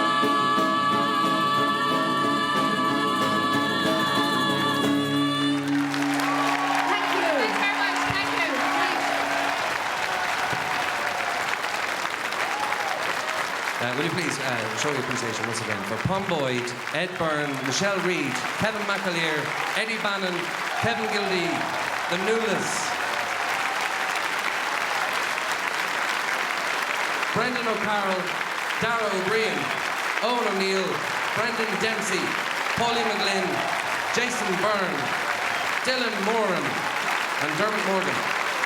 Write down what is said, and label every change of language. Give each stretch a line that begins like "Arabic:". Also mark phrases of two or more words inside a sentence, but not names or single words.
English: Will you please show your appreciation once again for Pom Boyd, Ed Byrne, Michele Read, Kevin McAleer, Eddie Bannon, Kevin Gildea, the Nualas, Brendan O'Carroll, Dara O'Briain, Owen O'Neill, Brendan Dempsey, Pauline McLynn, Jason Byrne, Dylan Moran, and Dermot Morgan.